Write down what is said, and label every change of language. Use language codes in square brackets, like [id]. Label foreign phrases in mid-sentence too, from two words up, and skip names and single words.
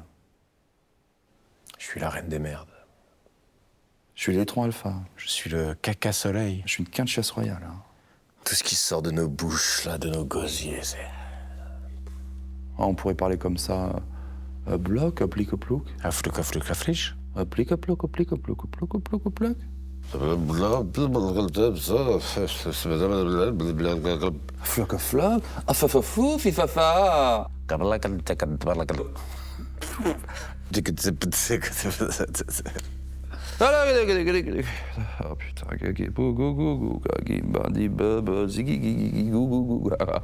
[fr] Je suis la reine des merdes. Je suis l'électron alpha. Je suis le caca soleil. Je suis une quinte chasse royale. Hein. Tout ce qui sort de nos bouches, là, de nos gosiers, c'est... Ah, on pourrait parler comme ça. Bloc, applique, plouc. Aflouk, aflouk, afliche. Applique, plouc, applique, plouc, plouc, plouc, plouc. Floc, floc. Afafafou, fifafa. Oh putain, gagé, bou, gou, gou, gou, gagé, bandi, baba, zigi, gigi, gigi, gou, gou, gou.